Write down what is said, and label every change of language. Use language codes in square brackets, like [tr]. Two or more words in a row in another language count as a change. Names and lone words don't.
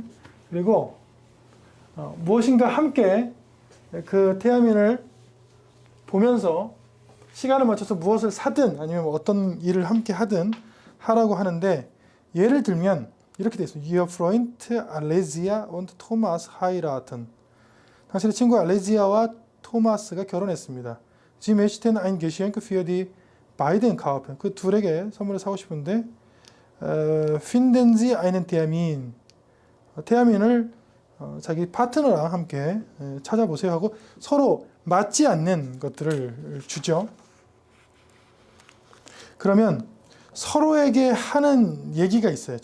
[ko] 그리고 무엇인가 함께 그 태아민을 보면서 시간을 맞춰서 무엇을 사든 아니면 어떤 일을 함께 하든 하라고 하는데, 예를 들면 이렇게 되어 있어요. [de] Ihr Freund Alesia und Thomas heiraten. [ko] 당신의 친구 알레지아와 토마스가 결혼했습니다. [de] Sie möchten ein Geschenk für die beiden kaufen. [ko] 그 둘에게 선물을 사고 싶은데 [de] finden Sie einen Termin. [ko] 태아민을 자기 파트너랑 함께 찾아보세요 하고 서로 맞지 않는 것들을 주죠. 그러면 서로에게 하는 얘기가 있어요.